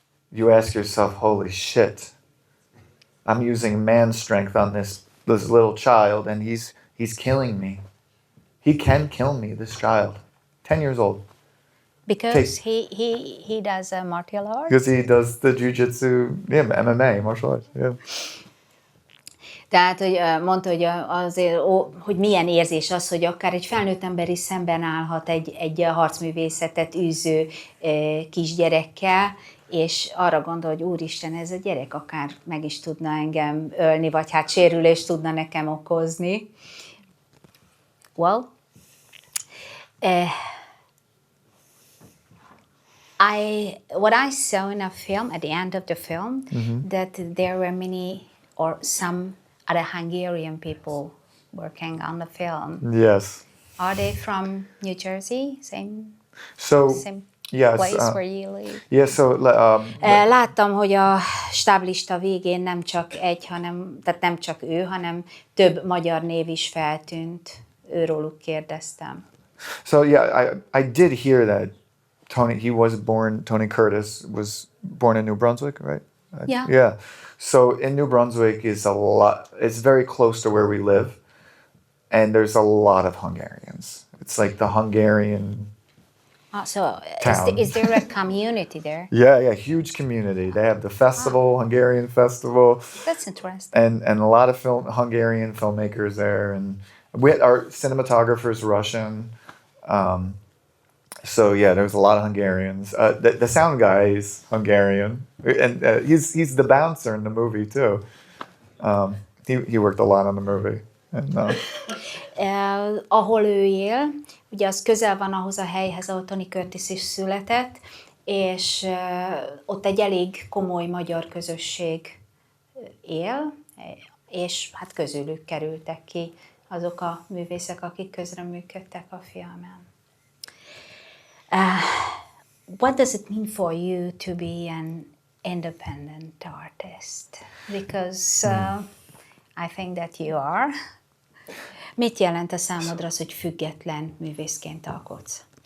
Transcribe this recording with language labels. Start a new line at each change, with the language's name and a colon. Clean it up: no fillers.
English: You ask yourself, holy shit, I'm using man strength on this little child, and he's killing me. He can kill me, this child, 10 years old. Because he does martial arts? Because he does the jiu-jitsu, MMA, martial arts, yeah.
Hungarian: Tehát, hogy mondta, hogy azért, hogy milyen érzés az, hogy akár egy felnőtt ember is szemben állhat egy harcművészetet űző kisgyerekkel, és arra gondol, hogy úristen, ez a gyerek akár meg is tudna engem ölni, vagy hát sérülést tudna nekem okozni.
English: Well, what I saw in a film, at the end of the film, that there were many or some other Hungarian people working on the film. Yes. Are they from New Jersey? Same yes, place where you live? Yeah, so...
Hungarian: láttam, hogy a stáblista végén nem csak tehát nem csak ő, hanem több magyar név is feltűnt. Őróluk kérdeztem.
English: So yeah, I did hear that Tony Curtis was born in New Brunswick, right? Yeah. Yeah. So in New Brunswick it's very close to where we live, and there's a lot of Hungarians. It's like the Hungarian town. Is there a community there? Yeah, huge community. They have the festival, Hungarian festival. That's interesting. And a lot of Hungarian filmmakers there, and our cinematographer's Russian. So yeah, there's a lot of Hungarians. The sound guy is Hungarian, and he's the bouncer in the movie too. He worked a lot on the movie. And,
Hungarian: ahol ő él, ugye az közel van ahhoz a helyhez, ahol Tony Curtis is született, és ott egy elég komoly magyar közösség él, és hát közülük kerültek ki azok a művészek, akik közreműködtek a filmen.
English: What does it mean for you to be an independent artist? Because I think that you are.
Hungarian: Mit jelent a számodra az, hogy független művészként alkotsz?